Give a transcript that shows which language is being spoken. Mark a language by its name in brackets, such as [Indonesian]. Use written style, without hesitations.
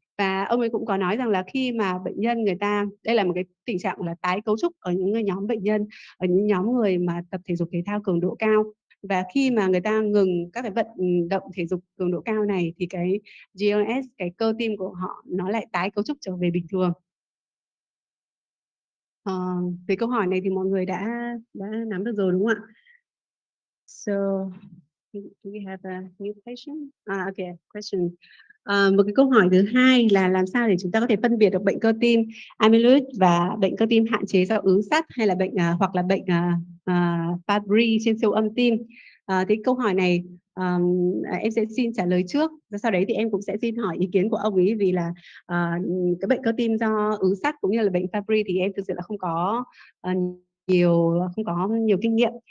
[Vietnamese] Và ông ấy cũng có nói rằng là khi mà bệnh nhân người ta, đây là một cái tình trạng là tái cấu trúc ở những nhóm bệnh nhân, ở những nhóm người mà tập thể dục thể thao cường độ cao, và khi mà người ta ngừng các cái vận động thể dục cường độ cao này thì cái GLS, cái cơ tim của họ nó lại tái cấu trúc trở về bình thường. Về câu hỏi này thì mọi người đã nắm được rồi đúng không ạ? [English] So do we have a new question? Okay, question. [Vietnamese] Một cái câu hỏi thứ hai là làm sao để chúng ta có thể phân biệt được bệnh cơ tim amyloid và bệnh cơ tim hạn chế do ứ sắt, hay là bệnh hoặc là bệnh Fabry trên siêu âm tim. Thì câu hỏi này em sẽ xin trả lời trước, sau đấy thì em cũng sẽ xin hỏi ý kiến của ông ấy, vì là cái bệnh cơ tim do ứ sắt cũng như là bệnh Fabry thì em thực sự là không có nhiều kinh nghiệm.